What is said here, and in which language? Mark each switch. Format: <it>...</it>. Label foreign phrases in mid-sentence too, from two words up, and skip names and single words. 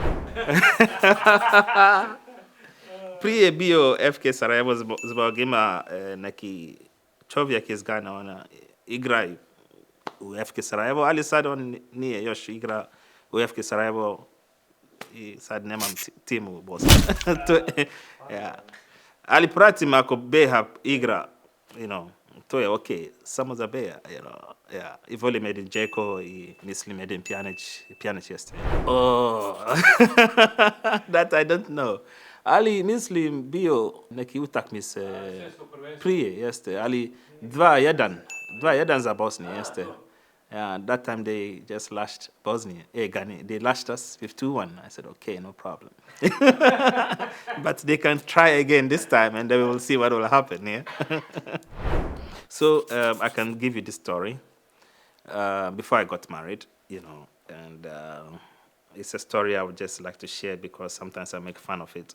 <bs>Prije je bio FK Sarajevo zbog ima neki čovjek iz Gana, ona igra u FK Sarajevo, ali sad on nije još igra u FK Sarajevo I sad nemam tim u Bosni. Ja. Ali pratim ako BH igra, to je okej, samo za BH, ja. I volim Edin Džeko I mislim Edin Pjanić jeste.</bs> <en>Oh, that I don't know.</en> <bs>Ali mislim bio neki utakmice prije, jeste, ali 2-1 za Bosni, jeste.</bs> <en>Yeah, that time they just lashed Bosnia. Ghana, they lashed us 5-1. I said, okay, no problem. But they can try again this time, and then we will see what will happen, yeah? So I can give you this story. Before I got married, and it's a story I would just like to share because sometimes I make fun of it.</en>